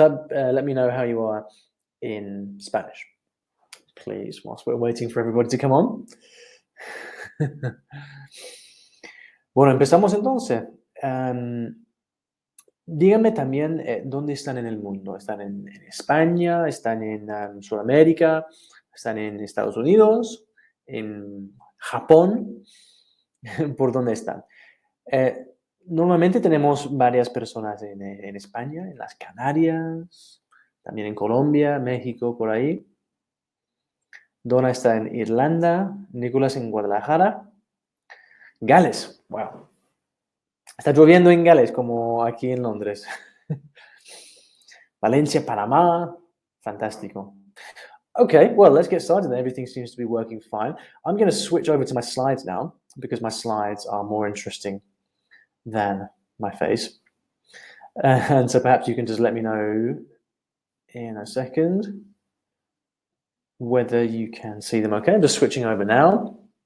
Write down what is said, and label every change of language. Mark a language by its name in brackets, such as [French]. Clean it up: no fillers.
[English] Let me know how you are in Spanish, please, whilst we're waiting for everybody to come on. [Spanish] Bueno, empezamos entonces. Díganme también dónde están en el mundo. ¿Están en España? ¿Están en Sudamérica? ¿Están en Estados Unidos? ¿En Japón? ¿Por dónde están? Normalmente tenemos varias personas en España, en las Canarias, también en Colombia, México, por ahí. Donna está en Irlanda, Nicolás en Guadalajara. Gales, wow. Está lloviendo en Gales como aquí en Londres. Valencia, Panamá, fantástico. [English] Okay, well, let's get started. Everything seems to be working fine. I'm going to switch over to my slides now because my slides are more interesting than my face. And so perhaps you can just let me know in a second whether you can see them okay. I'm just switching over now.